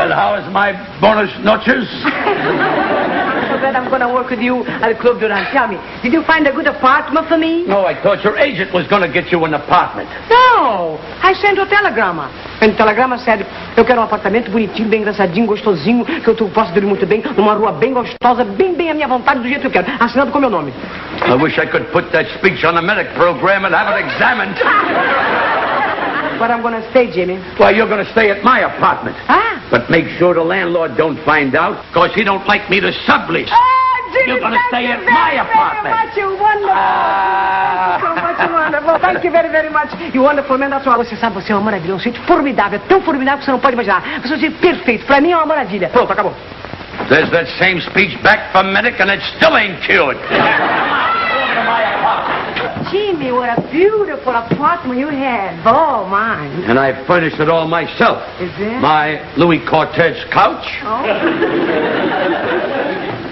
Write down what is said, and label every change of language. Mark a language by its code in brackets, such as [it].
[en] Well, how is my bonus noches? So glad I'm going to work with you at the Club Durante. Tell me, did you find a good apartment for me? No, I thought your agent was going to get you an apartment. No, I sent a telegrama. And the telegrama said, [pt] eu quero um apartamento bonitinho, bem engraçadinho, gostosinho, que eu posso dormir muito bem, numa rua bem gostosa, bem à minha vontade, do jeito que eu quero. Assinado com meu nome. [en] I wish I could put that speech on the medic program and have it examined. Where I'm going to stay, Jimmy? Well, you're going to stay at my apartment. Ah. But make sure the landlord don't find out, because he don't like me to sublease. Jimmy, You're going to stay at my apartment. Thank you very much, you wonderful. So much wonderful. Thank you very, very much. You wonderful man, that's all. [pt] Você sabe, você é uma maravilha. Um sítio formidável, tão formidável que você não pode imaginar. Você é um sítio perfeito. Pra mim é uma maravilha. Pronto, acabou. [en] There's that same speech back from Medic, and it still ain't cured. Jimmy, what a beautiful apartment you have. Oh, mine. And I furnished it all myself. Is it? My Louis Cortez couch. Oh.